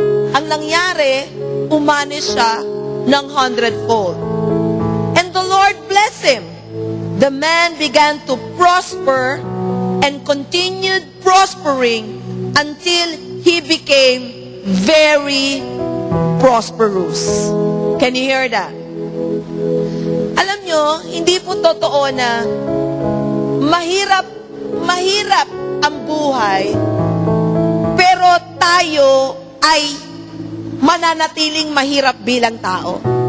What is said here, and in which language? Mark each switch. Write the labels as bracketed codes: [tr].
[tl] Ang nangyari, umanis siya ng 100-fold. [en] And the Lord blessed him. The man began to prosper and continued prospering until he became very prosperous. Can you hear that? [tl] Alam nyo, hindi po totoo na mahirap ang buhay, pero tayo ay mananatiling mahirap bilang tao.